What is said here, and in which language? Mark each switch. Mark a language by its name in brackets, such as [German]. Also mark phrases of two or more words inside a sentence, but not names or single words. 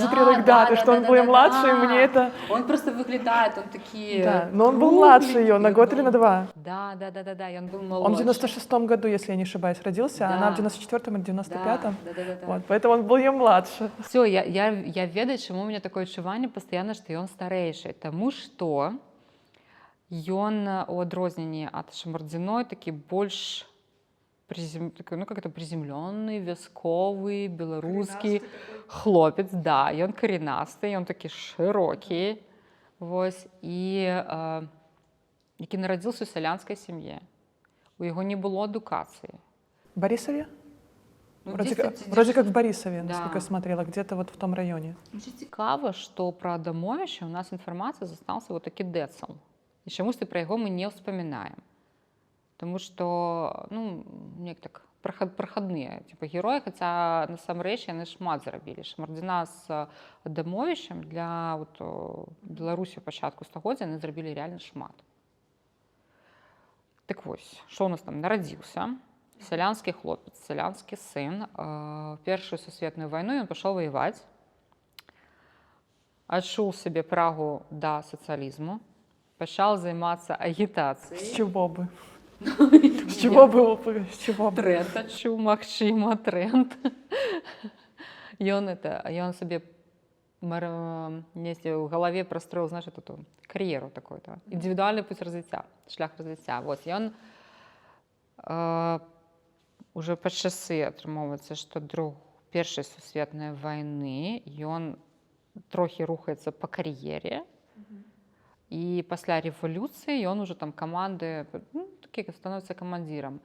[Russian] смотрела их да, даты, да, что да, он да, был да, младше, и да. мне это... Он просто выглядает, он такие Да, но он был младше ее, на кругленький, год он или на был- 2. Да, и он был Он в молодший. 96-м году, если я не ошибаюсь, родился, а она в Да. 94-м или 95-м. Да. Вот, поэтому он был ее младше. [Belarusian] Все, я ведаю, чому [Russian] у меня такое [Belarusian] адчуванне пастаянна, што ён старэйшы, таму што ён у адрозненні ад Шамардзіной такі больш такой, [Russian] ну как это приземленный, [Belarusian] вясковы, беларускі хлопец, да, ён каренасты, ён такі шырокі, вось, і які нарадзіўся ў сялянскай сям'і. У яго не было адукацыі. [Russian] В Борисове? Ну, Вроде как в Борисове, Да. насколько я смотрела, где-то вот в том районе. [Ukrainian] Дуже цікава, [Belarusian] што пра Адамовіча у нас інфармацыя застаўся вот такі дэцал. І чамусьці пра яго мы не ўспамінаем. Таму што, ну, неяк так прахадныя типа героі, хаця насамрэч яны шмат зрабілі. Шамардзіна з Адамовічам для вот, Беларусі пачатку стагоддзя яны зрабілі реально шмат. Так вось, што у нас там нарадзіўся? Сялянскі хлопец, сялянскі сын. Першую сусветную вайну ён пашоў ваяваць, адчуў сабе прагу да сацыялізму, пачаў займацца агітацыяй. [Russian] С чего бы? С чего бы? С чего бы? [Belarusian] Тренд адчуў, магчыма, тренд. Ён сабе несці ў галаве прастроіў, [Russian] значит, эту кар'еру такой-то. [Belarusian] Індывідуальны путь развіцця, шлях развіцця. Вось, ён уже пад часы атрымоўваецца, што першай сусветнай вайны ён трохі рухаецца па кар'ере, і пасля рэвалюцыі ён уже там каманды, ну, такі становіцца камандзірам.